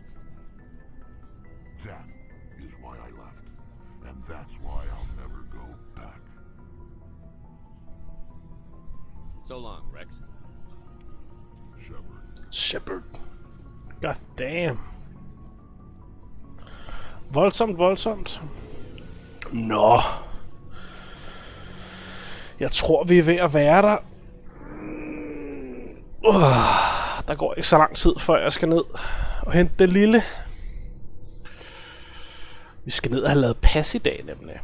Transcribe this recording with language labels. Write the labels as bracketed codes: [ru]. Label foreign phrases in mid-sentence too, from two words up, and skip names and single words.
[en] That is why I left, and that's why I'll never go back. So long, Rex. Shepard. God damn. [da] Voldsomt. Nå. Jeg tror, vi er ved at være der. Der går ikke så lang tid, før jeg skal ned og hente det lille. Vi skal ned og have lavet pas i dag, nemlig.